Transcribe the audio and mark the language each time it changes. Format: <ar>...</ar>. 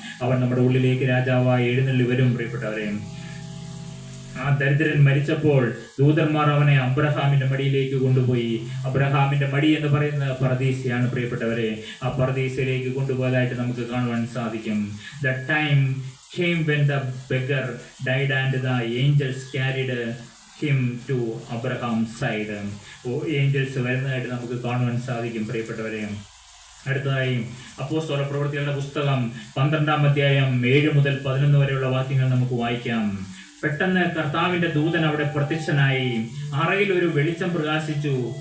<ml>അവൻ നമ്മുടെ ഉള്ളിലേക്ക് രാജാവായി എഴുന്നള്ളി വരും പ്രിയപ്പെട്ടവരെ. ആ ദരിദ്രൻ മരിച്ചപ്പോൾ ദൂതന്മാർ അവനെ അബ്രഹാമിന്റെ മടിയിലേക്ക് കൊണ്ടുപോയി. അബ്രഹാമിന്റെ മടി എന്ന് പറയുന്ന പർദീസയാണ് പ്രിയപ്പെട്ടവരെ. ആ പർദീസയിലേക്ക് കൊണ്ടുപോയതായിട്ട് നമുക്ക് കാണുവാൻ സാധിക്കും.</ml> <en>The time came when the beggar died and the angels carried him to Abraham's side.</en> <ml>Angeles വരുന്നതായിട്ട് നമുക്ക് കാണുവാൻ സാധിക്കും പ്രിയപ്പെട്ടവരെ. അടുത്തതായി അപ്പോസ്തല പ്രവൃത്തികളുടെ പുസ്തകം 12-ാം അധ്യായം 7 മുതൽ 11 വരെയുള്ള വാക്യങ്ങൾ നമുക്ക് വായിക്കാം. പെട്ടെന്ന് കർത്താവിന്റെ ദൂതൻ അവിടെ പ്രത്യക്ഷനായി. അറയിൽ ഒരു വെളിച്ചം പ്രകാശിച്ചു.</ml>